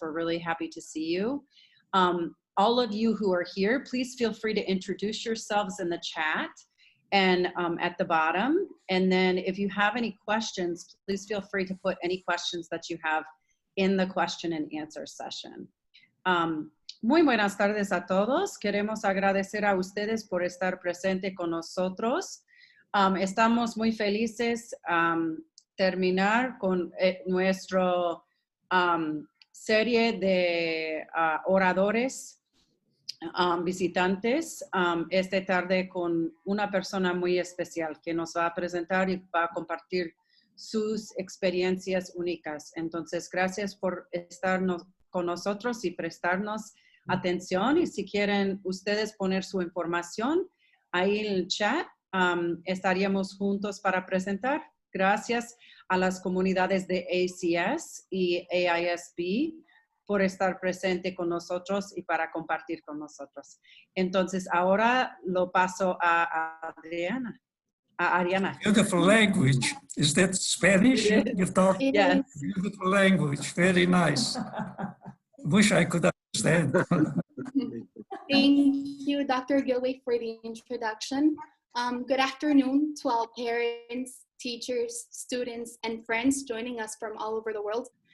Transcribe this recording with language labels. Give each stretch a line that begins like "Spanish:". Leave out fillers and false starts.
English: We're really happy to see you. All of you who are here, please feel free to introduce yourselves in the chat and at the bottom. And then if you have any questions, please feel free to put any questions that you have in the question and answer session.
Spanish: Muy buenas tardes a todos. Queremos agradecer a ustedes por estar presente con nosotros. Estamos muy felices terminar con nuestra serie de oradores visitantes esta tarde con una persona muy especial que nos va a presentar y va a compartir sus experiencias únicas. Entonces, gracias por estar con nosotros y prestarnos atención. Y si quieren ustedes poner su información ahí en el chat, estaríamos juntos para presentar. Gracias a las comunidades de ACS y AISB por estar presente con nosotros y para compartir con nosotros. Entonces, ahora lo paso a Ariana.
English: Beautiful language. Is that Spanish you talk? Yes. Beautiful language. Very nice. Wish I could understand. Thank you, Dr. Gilway, for the introduction. Good afternoon to all parents, teachers, students, and friends joining us from all over the world.